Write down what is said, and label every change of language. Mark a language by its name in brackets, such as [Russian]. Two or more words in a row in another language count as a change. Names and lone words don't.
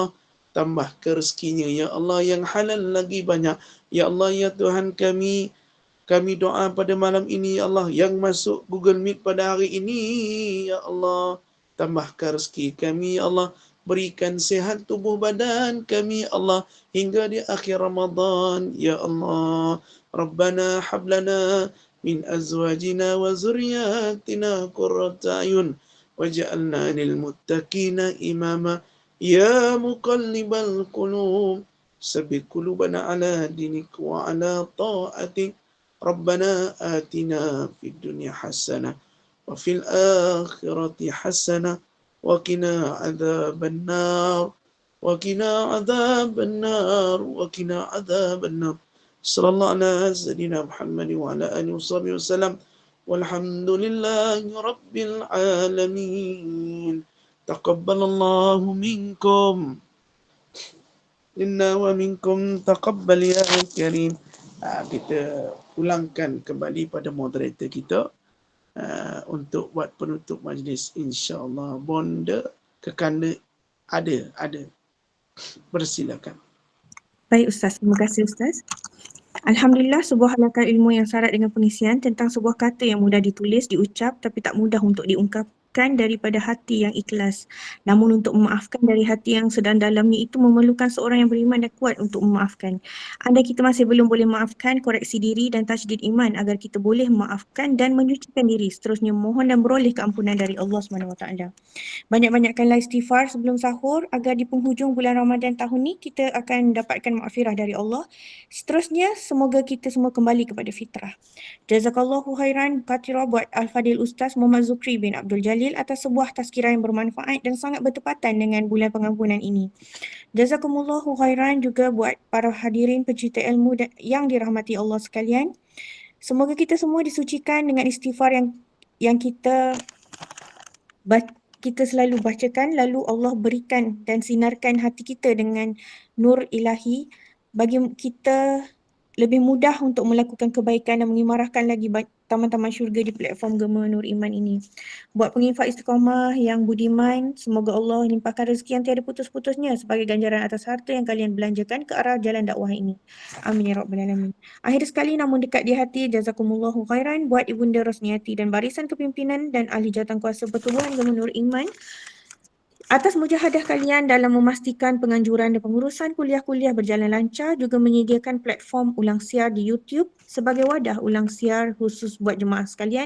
[Malay] Tambah ke rezekinya [Arabic] يا الله [Malay] yang halal lagi banyak. [Arabic] يا الله [Malay] ya Tuhan kami doa pada malam ini [Arabic] يا الله. [Malay] Yang masuk Google Meet pada hari ini [Arabic] يا الله. [Malay] Tambahkan rezeki kami [Arabic] يا الله. [Malay] Berikan sehat tubuh badan kami [Arabic] يا الله. [Malay] Hingga di akhir Ramadan [Arabic] يا الله. ربنا هب لنا من أزواجنا وذرياتنا قرة أعين واجعلنا للمتقين إماما. يا مقلب القلوب ثبت قلوبنا على دينك وعلى طاعتك. ربنا آتنا في الدنيا حسنة وفي الآخرة حسنة وقنا عذاب النار وقنا عذاب النار وقنا عذاب النار wa qina adzaban nar wa qina adzaban nar. صلى الله على سيدنا محمد وعلى آله وسلم. والحمد لله رب العالمين. تقبل الله منكم إنا ومنكم تقبل يا كريم. [Malay] Kita ulangkan kembali pada moderator kita untuk buat penutup majlis insya-Allah. Bonda kekanda ada. Persilakan. Baik Ustaz, terima kasih Ustaz. Alhamdulillah, sebuah halakan ilmu yang syarat dengan pengisian tentang sebuah kata yang mudah ditulis, diucap tapi tak mudah untuk diungkapkan daripada hati yang ikhlas. Namun untuk memaafkan dari hati yang sedalam-dalamnya itu memerlukan seorang yang beriman dan kuat untuk memaafkan. Andai kita masih belum boleh memaafkan, koreksi diri dan tajdid iman agar kita boleh memaafkan dan menyucikan diri. Seterusnya mohon dan beroleh keampunan dari Allah SWT. Banyak-banyakkanlah istighfar sebelum sahur agar di penghujung bulan Ramadan tahun ni kita akan dapatkan maghfirah dari Allah. Seterusnya, semoga kita semua kembali kepada fitrah. [Arabic] جزاك الله خيرا كثيرا [Malay] buat Al-Fadil Ustaz Muhammad Zukri bin Abdul Jalil atas sebuah tazkirah yang bermanfaat dan sangat bertepatan dengan bulan pengampunan ini. [Arabic] جزاكم الله خيرا [Malay] juga buat para hadirin pencinta ilmu yang dirahmati Allah sekalian. Semoga kita semua disucikan dengan istighfar yang kita selalu bacakan, lalu Allah berikan dan sinarkan hati kita dengan nur ilahi bagi kita lebih mudah untuk melakukan kebaikan dan mengimarahkan lagi taman-taman syurga di platform Gema Nur Iman ini. Buat penginfak istiqamah yang budiman, semoga Allah limpahkan rezeki yang tiada putus-putusnya sebagai ganjaran atas harta yang kalian belanjakan ke arah jalan dakwah ini. [Arabic] آمين يا رب العالمين. [Malay] Akhir sekali namun dekat di hati, [Arabic] جزاكم الله خيرا [Malay] buat Ibunda Rosniati dan barisan kepimpinan dan ahli jawatankuasa pertubuhan Gema Nur Iman atas mujahadah kalian dalam memastikan penganjuran dan pengurusan kuliah-kuliah berjalan lancar, juga menyediakan platform ulang siar di YouTube sebagai wadah ulang siar khusus buat jemaah sekalian.